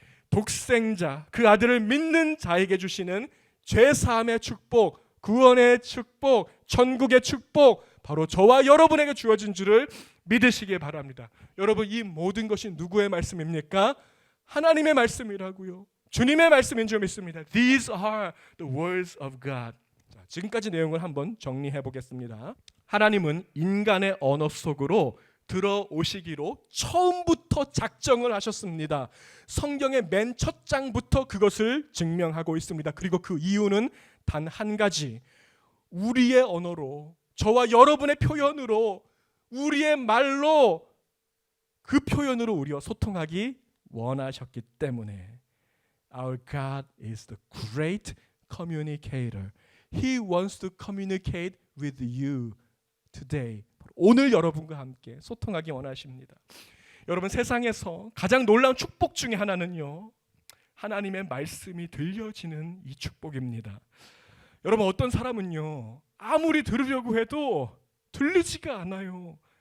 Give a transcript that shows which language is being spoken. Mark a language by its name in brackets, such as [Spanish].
[Korean] 독생자 그 아들을 믿는 자에게 주시는 죄사함의 축복, 구원의 축복, 천국의 축복 바로 저와 여러분에게 주어진 줄을 믿으시기 바랍니다. 여러분 이 모든 것이 누구의 말씀입니까? 하나님의 말씀이라고요. 주님의 말씀인 줄 믿습니다. [English] These are the words of God. [Korean] 자, 지금까지 내용을 한번 정리해 보겠습니다. 하나님은 인간의 언어 속으로 들어오시기로 처음부터 작정을 하셨습니다. 성경의 맨 첫 장부터 그것을 증명하고 있습니다. 그리고 그 이유는 단 한 가지, 우리의 언어로, 저와 여러분의 표현으로, 우리의 말로, 그 표현으로 우리와 소통하기 원하셨기 때문에. [English] Our God is the great communicator. He wants to communicate with you today. [Korean] 오늘 여러분과 함께 소통하기 원하십니다. 여러분, 세상에서 가장 놀라운 축복 중에 하나는요, 하나님의 말씀이 들려지는 이 축복입니다. 여러분, 어떤 사람은요, 아무리 들으려고 해도 들리지가 않아요.